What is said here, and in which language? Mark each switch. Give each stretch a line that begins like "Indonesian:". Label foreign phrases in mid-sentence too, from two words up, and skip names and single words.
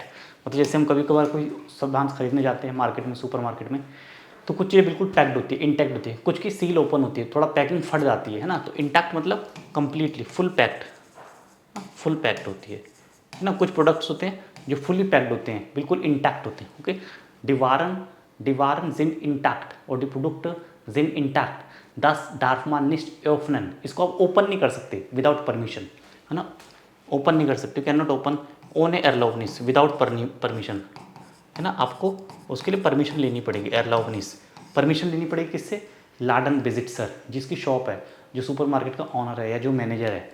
Hindi: मतलब जैसे हम कभी कभार कोई सामान खरीदने जाते हैं मार्केट में,
English: super market
Hindi: में, तो कुछ चीज़ें बिल्कुल पैक्ड होती है, इंटैक्ट होती है, कुछ की सील ओपन होती है, थोड़ा पैकिंग फट जाती है ना। तो इंटैक्ट मतलब
English: completely full packed, full packed
Hindi: होती है ना। कुछ प्रोडक्ट्स होते हैं जो
English: fully packed
Hindi: होते हैं, बिल्कुल इंटैक्ट होते हैं।
German: ओके, die Waren, die Waren sind इंटैक्ट और die Produkte sind इंटैक्ट, das darf man nicht öffnen।
Hindi: इसको आप ओपन नहीं कर सकते
English: without permission,
Hindi: है ना, ओपन नहीं कर सकते,
English: can not open
German: ohne Erlaubnis,
English: without permission,
Hindi: है ना। आपको उसके लिए परमिशन लेनी पड़ेगी, Erlaubnis, परमिशन लेनी पड़ेगी किससे,
German: Laden Besitzer,
Hindi: जिसकी शॉप है, जो
English: super market
Hindi: का ऑनर है या जो मैनेजर है।